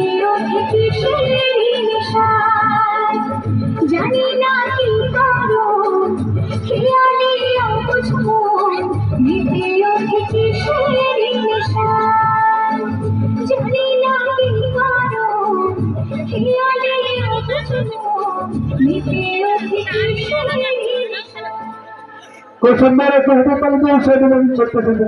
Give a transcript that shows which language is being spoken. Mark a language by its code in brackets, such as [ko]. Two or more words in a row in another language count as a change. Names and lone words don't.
[bn] ওঠে কিসের নেশা জানি না কি কারণ খেয়ালি অবুঝ মন মিটে ওঠে কিসের নেশা জানি না কি কারণ খেয়ালি অবুঝ মন মিটে ওঠে কিসের নেশা [es] Con su madre, con su padre, con su